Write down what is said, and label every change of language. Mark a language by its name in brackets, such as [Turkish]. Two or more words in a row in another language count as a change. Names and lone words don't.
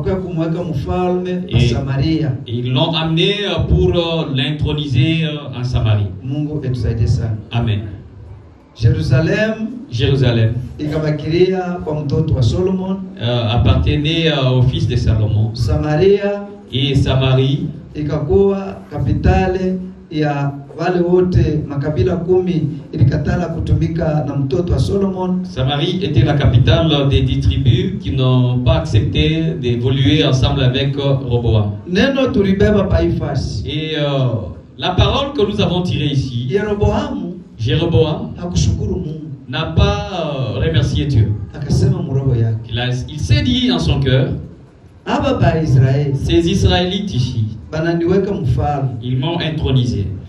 [French] Et ils l'ont amené pour l'introniser en Samarie. Amen. Jérusalem appartenait au fils de Salomon. Et Samarie [Swahili] ya wale wote makabila 10 ilikatala kutumika na mtoto wa Solomon. [French] Samarie était la capitale des 10 tribus qui n'ont pas accepté d'évoluer ensemble avec Roboam. [Swahili] Neno tulibeba paifasi. [French] Et la parole que nous avons tirée ici, Jéroboam n'a pas remercié Dieu. Il s'est dit dans son cœur, ces Israélites ici, ils m'ont intronisé.